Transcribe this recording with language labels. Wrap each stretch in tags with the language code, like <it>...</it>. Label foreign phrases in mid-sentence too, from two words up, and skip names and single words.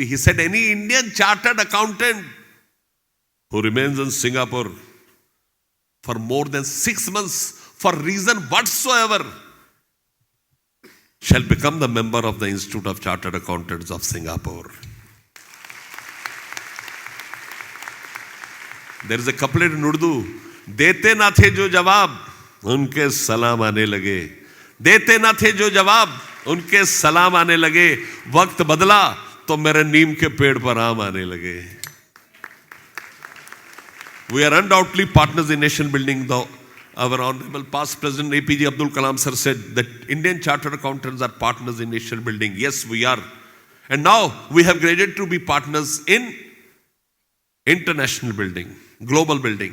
<en>He said, any Indian chartered accountant who remains in Singapore for more than 6 months for reason whatsoever shall become the member of the Institute of Chartered Accountants of Singapore. There is a couplet in Urdu,</en> <ur>دیتے نہ تھے جو جواب، ان کے سلام آنے لگے. دیتے نہ تھے جو جواب، ان کے سلام آنے لگے. وقت بدلا، تو میرے نیم کے پیڑ پر آم آنے لگے.</ur> <en>We are undoubtedly partners in nation building. Though our Honorable past President APJ Abdul Kalam sir said that Indian Chartered Accountants are partners in nation building. Yes, we are. And now we have graduated to be partners in international building, global building.</en>